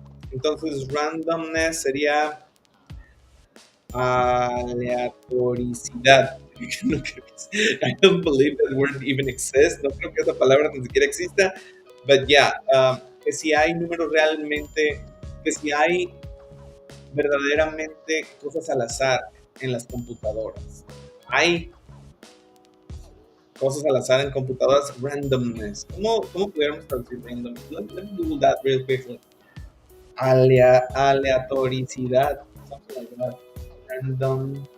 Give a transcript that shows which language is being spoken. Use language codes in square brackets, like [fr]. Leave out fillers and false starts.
[es] Entonces randomness sería aleatoricidad. [en] I don't believe that word even exists. [es] No creo que esa palabra ni siquiera exista. [en] But yeah, [es] que si hay números realmente, que si hay verdaderamente cosas al azar en las computadoras. Hay cosas al azar en computadoras, randomness. ¿Cómo pudiéramos traducir randomness? [en] Let me do that real quickly. Aleatoricidad, something like that.